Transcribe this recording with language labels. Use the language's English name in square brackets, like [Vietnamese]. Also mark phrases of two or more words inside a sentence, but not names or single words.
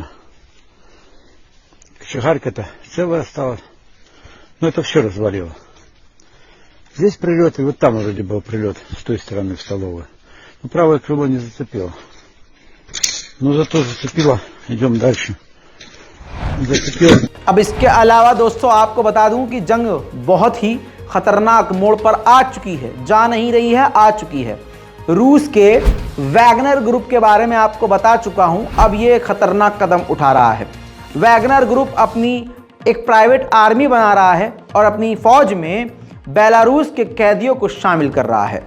[Russian] Кочегарка-то целая осталась. Но это все развалило. Здесь прилет, и вот там вроде был прилет, с той стороны в столовую. Но правое крыло не зацепило. Но зато зацепило. Идем дальше. Зацепило. [Hindi] अब इसके अलावा दोस्तों आपको बता दूं कि जंग बहुत ही खतरनाक मोड़ पर आ चुकी है, जा नहीं रही है, आ चुकी है। रूस के वैगनर ग्रुप के बारे में आपको बता चुका हूं, अब ये खतरनाक कदम उठा रहा है। वैगनर ग्रुप अपनी एक [English] private army [Hindi] बना रहा है और अपनी फौज में बेलारूस के कैदियों को शामिल कर रहा है।